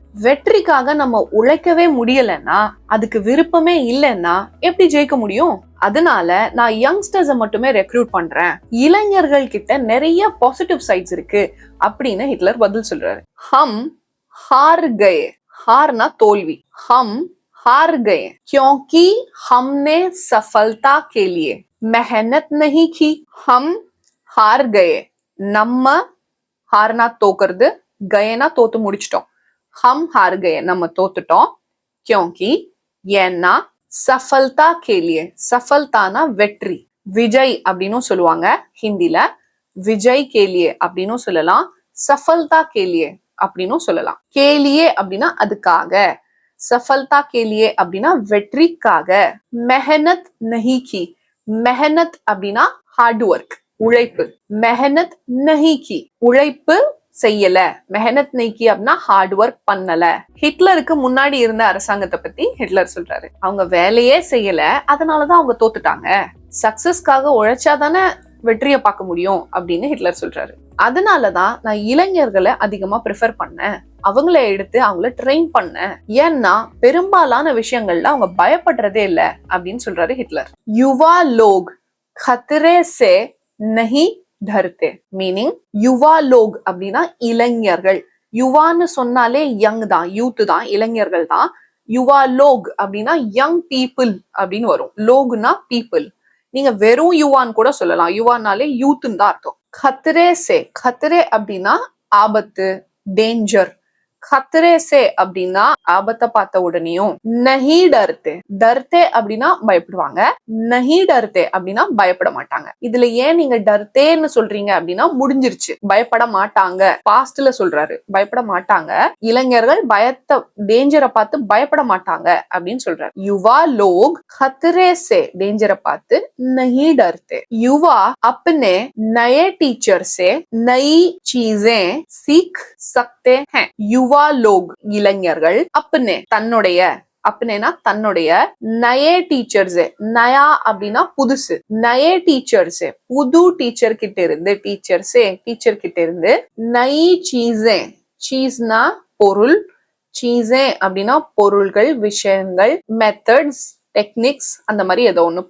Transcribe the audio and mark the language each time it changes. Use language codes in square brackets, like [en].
[ta] வெற்றிக்காக நம்ம உழைக்கவே முடியலன்னா, அதுக்கு விருப்பமே இல்லைன்னா எப்படி ஜெயிக்க முடியும்? அதனால நான் யங்ஸ்டர்ஸ மட்டுமே ரெக்ரூட் பண்றேன். இளைஞர்கள் கிட்ட நிறைய பாசிட்டிவ் சைட்ஸ் இருக்கு அப்படின்னு ஹிட்லர் பதில் சொல்றாரு. [hi] ஹம் ஹார் கயே. हारना तोलवी. हम हार गए क्योंकि हमने सफलता के लिए मेहनत नहीं की. हम हार गए. [ta] நம்ம ஹார்னா தோக்குறது, கயனா தோத்து முடிச்சிட்டோம். [hi] हम हार गए [ta] நம்ம தோத்துட்டோம். क्योंकि ஏன்னா [hi] सफलता के लिए, [ta] सफलताना வெற்றி, விஜய் அப்படின்னு சொல்லுவாங்க ஹிந்தில. விஜய் के लिए அப்படின்னு சொல்லலாம், [hi] सफलता के लिए [ta] அப்படின்னு சொல்லலாம். கேலியே அப்படின்னா அதுக்காக, [hi] சஃபல்தா கேலியே [ta] அப்படின்னா வெற்றிக்காக. மெஹனத் நஹி கி. மெஹனத் அப்படின்னா ஹார்ட் ஒர்க், உழைப்பு. [hi] மெஹனத் நஹி கி, [ta] உழைப்பு செய்யல. மெஹனத் நஹி கி அப்படின்னா ஹார்ட் ஒர்க் பண்ணல. ஹிட்லருக்கு முன்னாடி இருந்த அரசாங்கத்தை பத்தி ஹிட்லர் சொல்றாரு. அவங்க வேலையே செய்யல, அதனாலதான் அவங்க தோத்துட்டாங்க. சக்சஸ்க்காக உழைச்சாதானே வெற்றியை பார்க்க முடியும் அப்படின்னு ஹிட்லர் சொல்றாரு. அதனாலதான் நான் இளைஞர்களை அதிகமா ப்ரிஃபர் பண்ணேன், அவங்கள எடுத்து அவங்கள ட்ரெயின் பண்ணேன். ஏன்னா பெரும்பாலான விஷயங்கள்ல அவங்க பயப்படுறதே இல்ல அப்படின்னு சொல்றாரு ஹிட்லர். [hi] யுவா லோக் खतरे से नहीं डरते. [ta] மீனிங் யுவா லோக் அப்படின்னா இளைஞர்கள். யுவான்னு சொன்னாலே யங் தான், யூத் தான், இளைஞர்கள் தான். யுவா லோக் அப்படின்னா யங் பீப்புள் அப்படின்னு வரும். லோக்னா பீப்புள். நீங்க வெறும் யுவான் கூட சொல்லலாம், யுவானாலே யூத்துன்னு தான் அர்த்தம். [hi] खतरे से, [ta] खतरे அப்படின்னா ஆபத்து, டேஞ்சர். [hi] खतरे से [ta] அப்படின்னா ஆபத்தை பார்த்த உடனேயும். [hi] नहीं डरते, [ta] डरते அப்படின்னா பயப்படுவாங்க. [hi] नहीं डरते [ta] அப்படின்னா பயப்பட மாட்டாங்க. இதுல ஏன் நீங்க டர்த்தேன்னு சொல்றீங்க அப்படின்னா முடிஞ்சிருச்சு, பயப்பட மாட்டாங்க. பாஸ்ட்ல சொல்றாரு, பயப்பட மாட்டாங்க. இளைஞர்கள் பயத்தை, டேஞ்சரை பார்த்து பயப்பட மாட்டாங்க அப்படின்னு சொல்றாரு. [hi] युवा लोग खतरे से, [ta] டேஞ்சரை பார்த்து [hi] नहीं डरते. युवा अपने नए टीचर से नई चीजें सीख सकते हैं. [ta] युवा லோக் இளைஞர்கள் अपने தன்னுடைய, अपनेனா தன்னுடைய, நயே டீச்சர்ஸ், நயா அப்படின்னா புதுசு, நயே டீச்சர்ஸ் புது டீச்சர் கிட்ட இருந்து, டீச்சர் கிட்ட இருந்து, நயி சீஸே, சீஸ்னா பொருள், சீஸே அப்படின்னா பொருள்கள், விஷயங்கள், மெத்தட்ஸ், டெக்னிக்ஸ், அந்த மாதிரி ஏதோ ஒண்ணு.